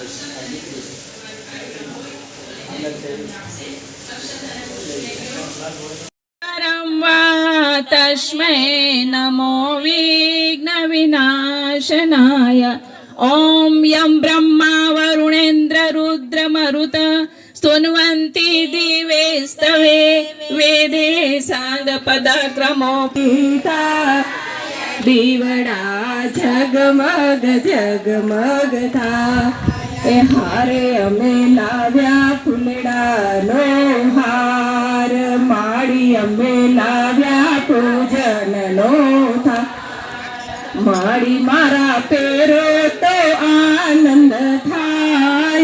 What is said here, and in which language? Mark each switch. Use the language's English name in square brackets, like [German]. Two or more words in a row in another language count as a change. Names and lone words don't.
[Sanskrit] तस्मै नमो विघ्न विनाशनाय. ओम यं ब्रह्मा वरुणेन्द्र रुद्र मरुत स्तुन्वन्ति दिवे स्तवे वेदे साङ्गपदक्रमोपीता. [Gujarati] દીવડા જગમગ જગમગ થા એ હારે અમે લાવ્યા ફૂલડાનો હાર માડી અમે લાવ્યા પૂજનનો થા. માડી મારા પેરો તો આનંદ થાય.